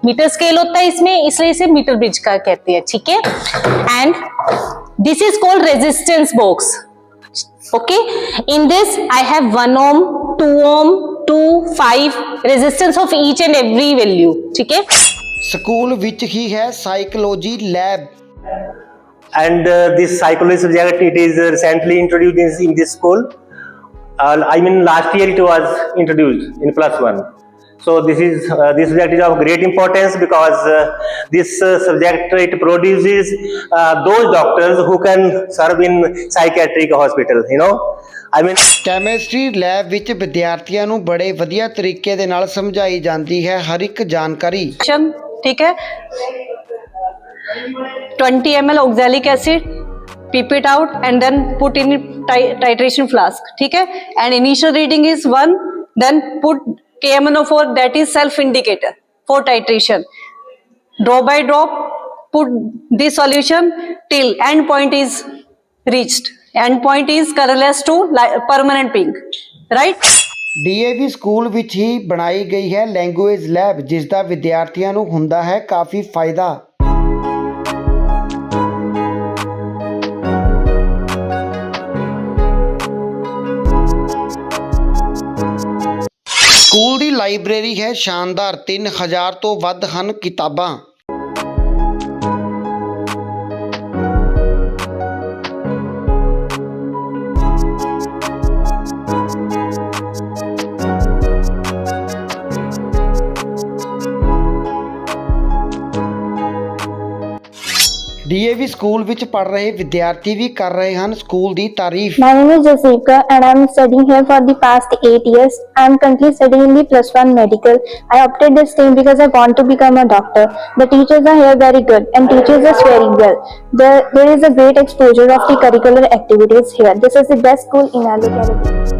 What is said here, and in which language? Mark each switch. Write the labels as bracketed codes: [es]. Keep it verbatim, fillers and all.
[hi] Meter scale होता है इसमें, इसलिए इसे meter bridge का कहते हैं. ठीक है. [en] And this is called resistance box. Okay, in this I have one ohm, two ohm, two, five resistance of each and every value. [hi] ठीक है. [pa] स्कूल विच ही है psychology lab [en] and uh, this psychology subject it is recently introduced in this school. uh, I mean last year it was introduced in plus one. So this is uh, this subject is of great importance because uh, this uh, subject it produces uh, those doctors who can serve in psychiatric hospital. You know, I mean. [pa] Chemistry lab ਵਿੱਚ ਵਿਦਿਆਰਥੀਆਂ ਨੂੰ ਬੜੇ ਵਧੀਆ ਤਰੀਕੇ ਦੇ ਨਾਲ ਸਮਝਾਈ ਜਾਂਦੀ ਹੈ ਹਰ ਇੱਕ ਜਾਣਕਾਰੀ। ਠੀਕ ਹੈ। [en] twenty M L oxalic acid, pip it out and then put in titration flask. [hi] ठीक है, [en] and initial reading is one, then put K M N O four, that is self indicator for titration. Drop by drop, put this solution till end point is reached. End point is colorless to permanent pink, right? [pa] D A we school ਵਿੱਚ ਹੀ ਬਣਾਈ ਗਈ ਹੈ language lab ਜਿਸ ਦਾ ਵਿਦਿਆਰਥੀਆਂ ਨੂੰ ਹੁੰਦਾ ਹੈ ਕਾਫੀ ਫਾਇਦਾ। ਸਕੂਲ ਦੀ ਲਾਇਬ੍ਰੇਰੀ ਹੈ ਸ਼ਾਨਦਾਰ। ਤਿੰਨ ਹਜ਼ਾਰ ਤੋਂ ਵੱਧ ਹਨ ਕਿਤਾਬਾਂ। ਡੀਏਵੀ ਸਕੂਲ ਵਿੱਚ ਪੜ੍ਹ ਰਹੇ ਵਿਦਿਆਰਥੀ ਵੀ ਕਰ ਰਹੇ ਹਨ ਸਕੂਲ ਦੀ ਤਾਰੀਫ। [en] My name is Jasika and I'm studying here for the past eight years. I'm currently studying in the plus one medical. I opted this stream because I want to become a doctor. The teachers are here very good and teaches us very well. There, there is a great exposure of the curricular activities here. This is the best school in our locality.